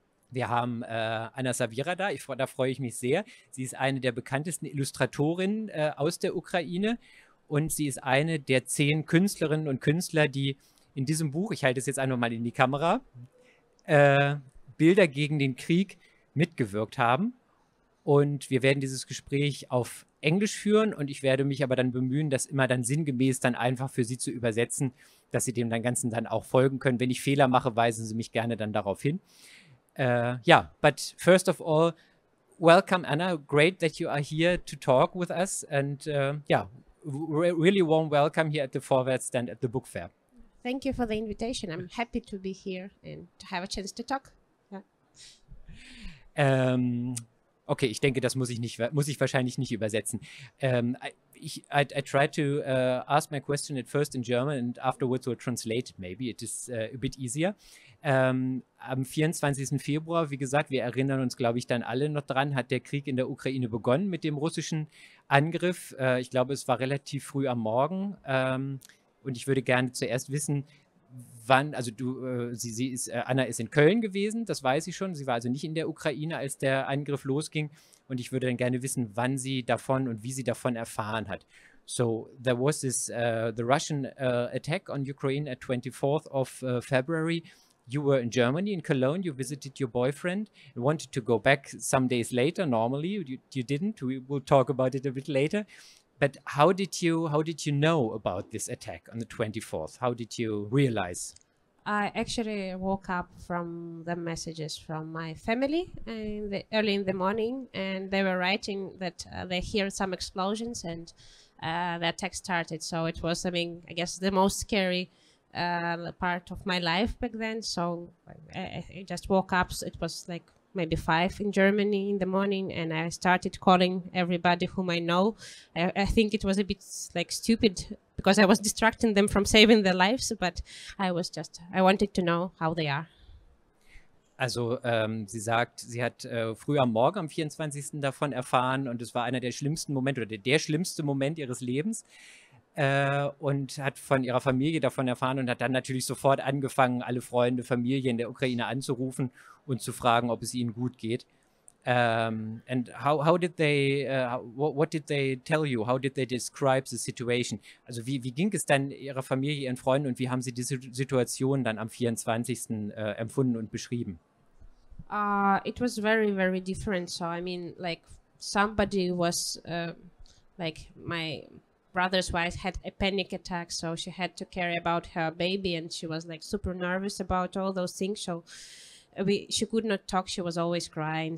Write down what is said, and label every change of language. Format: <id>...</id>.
<de>Wir haben Anna Sarvira da, da freue ich mich sehr. Sie ist eine der bekanntesten Illustratorinnen aus der Ukraine und sie ist eine der 10 Künstlerinnen und Künstler, die in diesem Buch, ich halte es jetzt einfach mal in die Kamera, Bilder gegen den Krieg mitgewirkt haben. Und wir werden dieses Gespräch auf Englisch führen und ich werde mich aber dann bemühen, das immer dann sinngemäß dann einfach für Sie zu übersetzen, dass Sie dem Ganzen dann auch folgen können. Wenn ich Fehler mache, weisen Sie mich gerne dann darauf hin.</de> <en>Yeah, but first of all, welcome, Anna. Great that you are here to talk with us. And yeah, really warm welcome here at the Vorwärts stand at the book fair. Thank you for the invitation. I'm happy to be here and to have a chance to talk. Yeah.</en> <de>Okay, ich denke, das muss ich wahrscheinlich nicht übersetzen.</de> <en>I try to ask my question at first in German and afterwards we'll translate maybe. It is a bit easier.</en> <de>Am 24. Februar, wie gesagt, wir erinnern uns, glaube ich, dann alle noch dran, hat der Krieg in der Ukraine begonnen mit dem russischen Angriff. Ich glaube, es war relativ früh am Morgen. Und ich würde gerne zuerst wissen, wann, also Anna ist in Köln gewesen, das weiß ich schon. Sie war also nicht in der Ukraine, als der Angriff losging. Und ich würde dann gerne wissen, wann sie davon und wie sie davon erfahren hat.</de> <en>So there was this the Russian attack on Ukraine at 24th of February. You were in Germany, in Cologne. You visited your boyfriend and wanted to go back some days later. Normally, you didn't. We will talk about it a bit later. But how did you know about this attack on the 24th? How did you realize? I actually woke up from the messages from my family early in the morning, and they were writing that they hear some explosions and the attack started. So it was, I mean, I guess the most scary part of my life back then. So I just woke up. So it was like maybe 5 in Germany in the morning, and I started calling everybody whom I know. I think it was a bit like stupid because I was distracting them from saving their lives, but I wanted to know how they are.</en> <de>Also sie sagt, sie hat früh am Morgen am 24. davon erfahren und es war einer der schlimmsten Momente oder der schlimmste Moment ihres Lebens. Und hat von ihrer Familie davon erfahren und hat dann natürlich sofort angefangen, alle Freunde, Familie in der Ukraine anzurufen und zu fragen, ob es ihnen gut geht.</de> <en>And how did they, what did they tell you? How did they describe the situation?</en> <de>Also wie ging es dann ihrer Familie, ihren Freunden und wie haben sie diese Situation dann am 24. Empfunden und beschrieben?</de> <en>It was very, very different. So, I mean, like somebody was, like my brother's wife had a panic attack, so she had to care about her baby, and she was like super nervous about all those things. So she could not talk. She was always crying.</en>